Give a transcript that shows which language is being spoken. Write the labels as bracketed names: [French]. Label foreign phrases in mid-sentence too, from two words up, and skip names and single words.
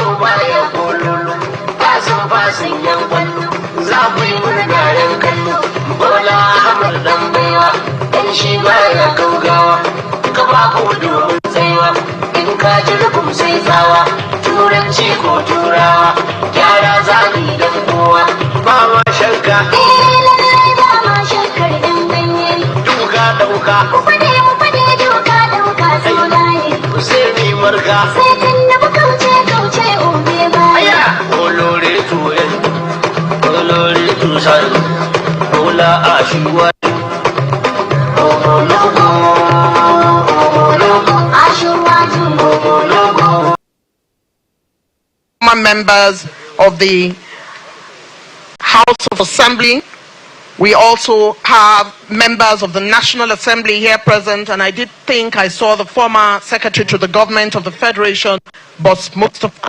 [Hausa] baya kololo fasin yan kwallo za ku yi murna yan kallo Bola Ahmad dan baiwa dan shi baya gaugawa ka ba ku domin tsaiwa in ka ji rukun sai tsawa turanci ko turawa gyara zani dan kowa ba ma shakka duka dauka sai mi marka sai Tinubu kauce obe baya [Yoruba] olórí tu ẹ olórí tu sáré Bola aṣíwájú ọmọlógo aṣíwájú [English] Members of the House of Assembly. We also have members of the National Assembly here present, and I did think I saw the former Secretary to the Government of the Federation, Boss Mustafa.